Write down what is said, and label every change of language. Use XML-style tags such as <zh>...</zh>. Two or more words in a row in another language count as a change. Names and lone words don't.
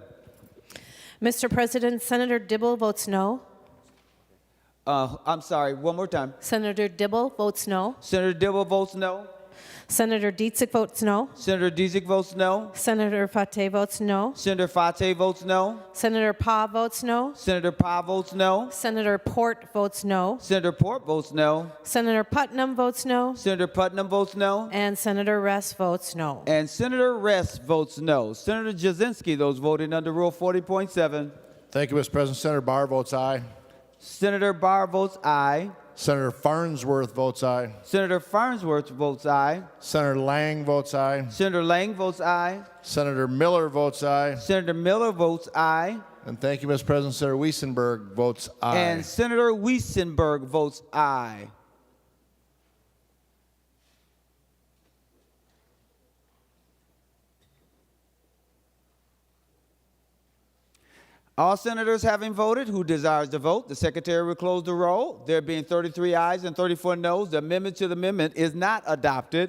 <en>Mr. President, Senator Dibble votes no. I'm sorry, one more time. Senator Dibble votes no. Senator Dibble votes no. Senator Dietzick votes no. Senator Dietzick votes no. Senator Fate votes no. Senator Fate votes no. Senator Pa votes no. Senator Pa votes no. Senator Port votes no. Senator Port votes no. Senator Putnam votes no. Senator Putnam votes no. And Senator Ress votes no. And Senator Ress votes no. Senator Jasinski, those voting under Rule 40.7. Thank you, Mr. President. Senator Barr votes aye. Senator Barr votes aye. Senator Farnsworth votes aye. Senator Farnsworth votes aye. Senator Lang votes aye. Senator Lang votes aye. Senator Miller votes aye. Senator Miller votes aye. And thank you, Mr. President. Senator Weissenberg votes aye. And Senator Weissenberg votes aye. All senators having voted, who desires to vote, the Secretary will close the roll. There being 33 ayes and 34 noes, the amendment to the amendment is not adopted.</en>